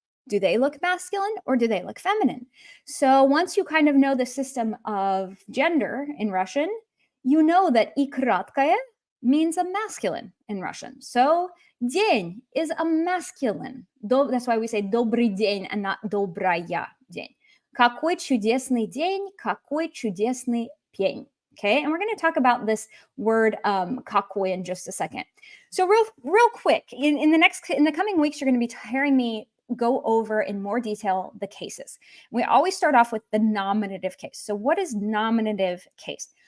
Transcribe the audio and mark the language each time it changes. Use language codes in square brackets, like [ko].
[en] Do they look masculine or do they look feminine? So once you kind of know the system of gender in Russian, you know that и краткое means a masculine in Russian. So день is a masculine. That's why we say [ru] добрый день [en] and not [ru] добрая день. Какой чудесный день, какой чудесный пень. [en] Okay, and we're going to talk about this word какой in just a second. So real quick, in the coming weeks, you're going to be hearing me go over in more detail the cases. We always start off with the nominative case. So what is nominative case?